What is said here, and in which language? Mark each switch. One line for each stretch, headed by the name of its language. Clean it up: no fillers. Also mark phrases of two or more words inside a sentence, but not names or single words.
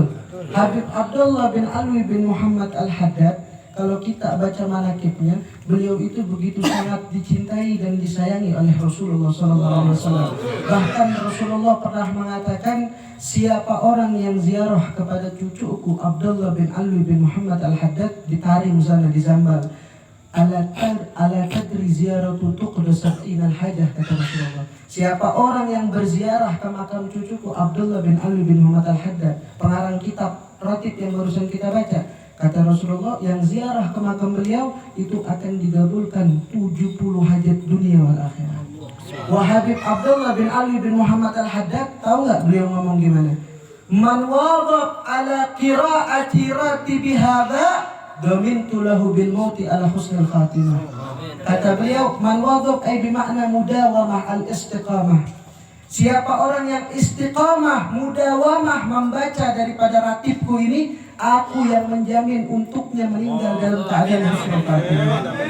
Indonesian: Habib Abdullah bin Alwi bin Muhammad Al-Haddad, kalau kita baca manakibnya, beliau itu begitu sangat dicintai dan disayangi oleh Rasulullah SAW. Bahkan Rasulullah pernah mengatakan, siapa orang yang ziarah kepada cucuku Abdullah bin Alwi bin Muhammad Al-Haddad di Tarim sana di Zambal,
Arabic: ألا تدري زيارة تقضى سبعين الحاجة,
Indonesian: kata Rasulullah. siapa orang yang berziarah ke makam cucuku Abdullah bin Ali bin Muhammad Al-Haddad, pengarang kitab Ratib yang barusan kita baca, kata Rasulullah, yang ziarah ke makam beliau itu akan digabulkan 70 hajat
Arabic: دنيا والآخرة.
Indonesian: Wa Habib Abdullah bin Ali bin Muhammad Al-Haddad, tahu nggak beliau ngomong gimana?
Arabic: من واظب على قراءة راتبي هذا ضمنت له بالموت على حسن الخاتمة.
Indonesian: Kata beliau,
Arabic: من واظب أي بمعنى مداومة الاستقامة.
Indonesian: Siapa orang yang istiqamah, mudawamah membaca daripada ratibku ini, aku yang menjamin untuknya meninggal dalam keadaan
Arabic: حسن الخاتمة.